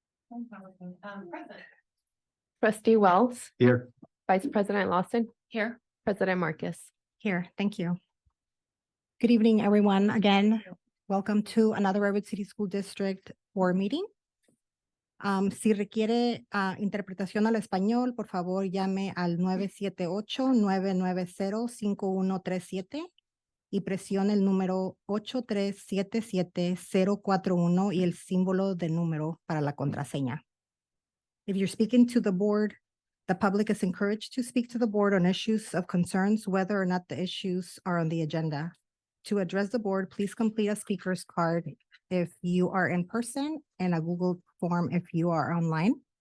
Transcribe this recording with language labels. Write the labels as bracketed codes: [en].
[en] Present. trustee Wells, Here. vice president Lawson, Here. president Marcus. Here, thank you. Good evening, everyone. Again, welcome to another Redwood City School District board meeting. [es] Si requiere interpretación al español, por favor llame al 978-990-5137 y presione el número 8377-041 y el símbolo de número para la contraseña. [en] If you're speaking to the board, the public is encouraged to speak to the board on issues of concerns, whether or not the issues are on the agenda. To address the board, please complete a speaker's card if you are in person and a Google form if you are online.